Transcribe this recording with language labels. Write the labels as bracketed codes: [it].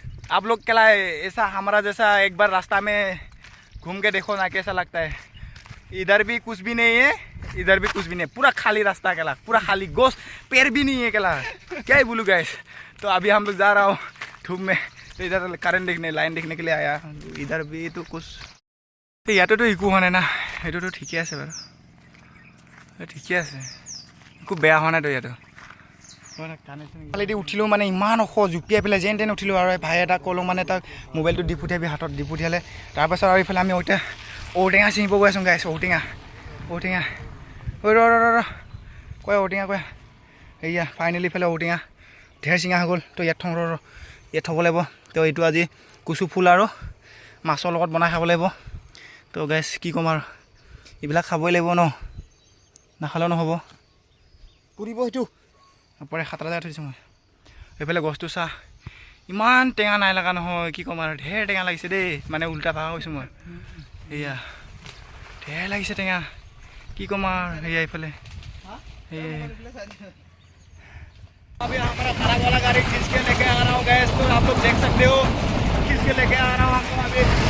[hi] आप लोग केला ऐसा हमारा जैसा एक बार रास्ता में घूम के देखो ना कैसा लगता है। इधर भी कुछ भी नहीं है, इधर भी कुछ भी नहीं है, पूरा खाली रास्ता केला, पूरा खाली गोश्त पैर भी नहीं है केला, क्या ही बोलूँ गैस। तो अभी हम लोग जा रहा हूँ धूप में। तो इधर करंट देखने लाइन देखने के लिए आया, इधर भी तो कुछ [as] ইয়াতেতো একো হোৱা নাই না, সেইটোতো ঠিকে আছে বাৰু, ঠিকে আছে একো বেয়া হোৱা নাইতো ইয়াতো। কালি উঠিলোঁ মানে ইমান ওখ জুপিয়াই পেলাই যেন তেন উঠিলোঁ। আৰু ভাই এটা ক'লোঁ মানে তাক মোবাইলটো দি পঠিয়াবি, হাতত দি পঠিয়ালে। তাৰপাছত আৰু এইফালে আমি ঔটেঙা চিঙিব গৈ আছোঁ গাইছ। ঔটেঙা ঐ ৰ কয় ঔটেঙা কয়। এয়া ফাইনেলি ইফালে ঔটেঙা ঢেৰ চিঙা হৈ গ'ল। তো ইয়াত ইয়াত থ'ব লাগিব। তো এইটো আজি কুচু ফুল আৰু মাছৰ লগত বনাই খাব লাগিব। তো গাইছ কি ক'ম আৰু এইবিলাক খাবই লাগিব ন, নাখালেও নহ'ব। পুৰিব সেইটো ওপৰে খাতৰা জেগাত থৈছোঁ মই। এইফালে গছটো চা ইমান টেঙা নাই লগা নহয়, কি ক'ম আৰু ঢেৰ টেঙা লাগিছে দেই, মানে উল্টা ভাগা হৈছোঁ মই। এয়া ঢেৰ লাগিছে টেঙা, কি ক'ম আৰু সেয়া এইফালে [hi] अभी हमारा खराब वाला गाड़ी खींच के लेके आ रहा हूँ गैस। तो आप लोग देख सकते हो खींच के लेके आ रहा हूँ आपको अभी।